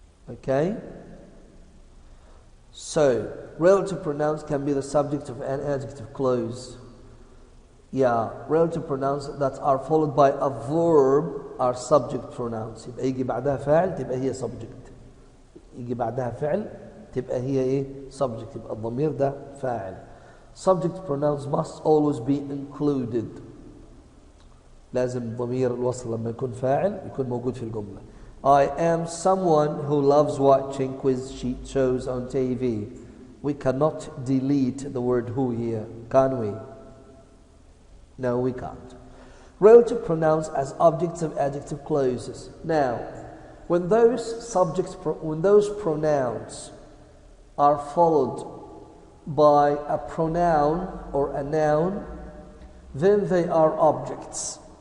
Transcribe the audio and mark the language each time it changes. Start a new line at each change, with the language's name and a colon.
English: Okay? So, relative pronouns can be the subject of an adjective clause. Yeah, relative pronouns that are followed by a verb are subject pronouns.
Arabic: يبقى يجي بعدها فاعل تبقى هي subject. يجي بعدها فعل تبقى هي ايه؟ subject. يبقى الضمير ده فاعل.
English: Subject pronouns must always be included.
Arabic: لازم ضمير الوصل لما يكون فاعل يكون موجود في الجملة.
English: I am someone who loves watching quiz sheet shows on TV. We cannot delete the word who here, can we? No, we can't. Relative pronouns as objects of adjective clauses. Now, when those pronouns are followed by a pronoun or a noun, then they are objects.